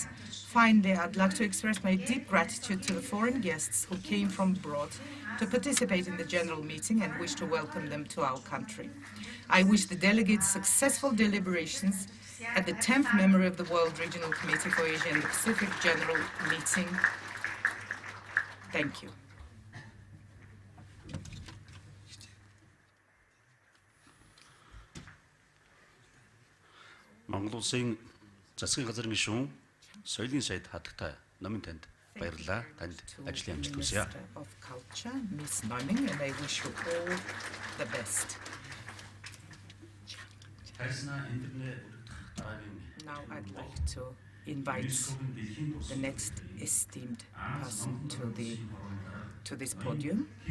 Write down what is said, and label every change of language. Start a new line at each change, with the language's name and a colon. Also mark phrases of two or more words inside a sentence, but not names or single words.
English: Finally, I'd like to express my deep gratitude to the foreign guests who came from abroad to participate in the general meeting and wish to welcome them to our country. I wish the delegates successful deliberations at the 10th Memory of the World Regional Committee for Asia and the Pacific General Meeting. Thank you.
Mongolian: Монгол улсын засгийн газрын гишүүн соёлын сайд хатагтай номын танд баярлалаа. Танд ажлын амжилт хүсье.
English: Of Culture, Ms. Noming, and I wish you all the best. Now I'd like to invite the next esteemed person to this podium.